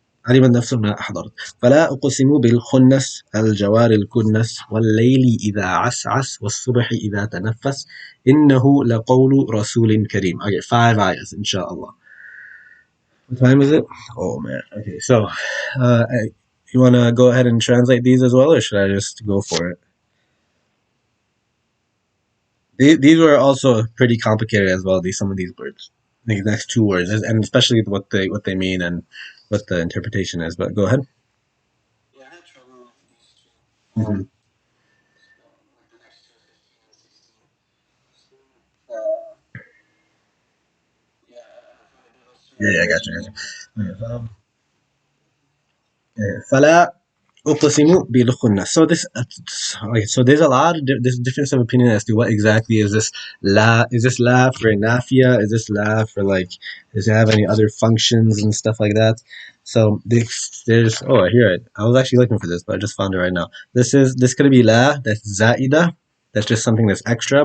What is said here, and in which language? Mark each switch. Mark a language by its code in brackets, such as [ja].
[ar] علم النفس ما أحضرت فلا أقسم بالخنس الجوار الكنس والليل إذا عسعس والصبح إذا تنفس إنه لقول رسول كريم. [en] Okay, 5 ayahs inshallah. What time is it? Oh man. Okay, so you want to go ahead and translate these as well, or should I just go for it? These were also pretty complicated as well. Some of these words, the next 2 words, and especially what they mean and what the interpretation is. But go ahead. Mhm. Yeah, I got you. I got you. Okay, [ar] فلا أقسم بالخنس. [en] So there's a lot of there's difference of opinion as to what exactly is this la. Is this la for nafia? Is this la for like? Does it have any other functions and stuff like that? So there's oh I hear it. I was actually looking for this, but I just found it right now. This could be la. That's zaida. That's just something that's extra.